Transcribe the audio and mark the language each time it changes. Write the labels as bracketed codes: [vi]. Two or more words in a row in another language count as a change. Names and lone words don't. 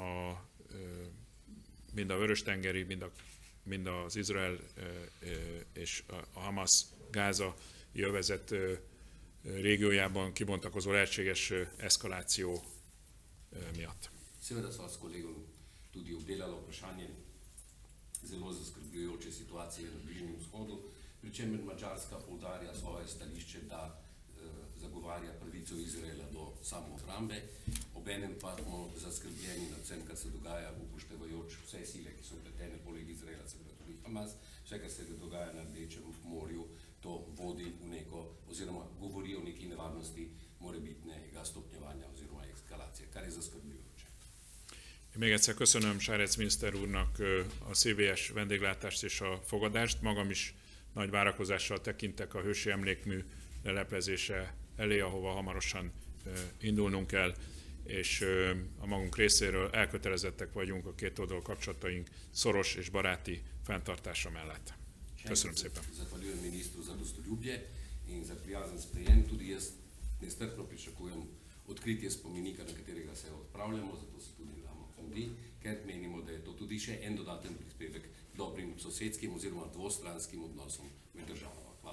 [hu] mind a Vörös-tengeri, mind az Izrael és a Hamas Gáza övezet régiójában kibontakozó lehetséges eszkaláció miatt. [sl] Seveda sva s kolegom tudi obdelala vprašanje zelo zaskrbljujoče situacije na Bližnjem vzhodu, pri čemer Madžarska poudarja svoje stališče, da zagovarja pravico Izraela do samoobrambe. Obenem pa smo zaskrbljeni nad vsem, kar se dogaja, upoštevajoč vse sile, ki so vpletene, poleg Izraela, seveda tudi Hamas. Vse, kar se dogaja na Rdečem morju, to vodi v neko, oziroma govori o neki nevarnosti morebitnega stopnjevanja oziroma eskalacije, kar je zaskrbljujoče. [hu] Még egyszer köszönöm Sárec miniszter úrnak a szívélyes vendéglátást és a fogadást. Magam is nagy várakozással tekintek a hősi emlékmű leleplezése elé, ahova hamarosan indulnunk kell, és a magunk részéről elkötelezettek vagyunk a kétoldalú kapcsolataink szoros és baráti fenntartása mellett. Köszönöm szépen. [sl] Zahvaljujem ministru za gostoljubje in za prijazen sprejem. Tudi jaz nestrpno pričakujem odkritje spomenika, na katerega se odpravljamo, zato se tudi damo tudi, ker menimo, da je to tudi še en dodaten prispevek dobrim sosedskim oziroma dvostranskim odnosom med državama.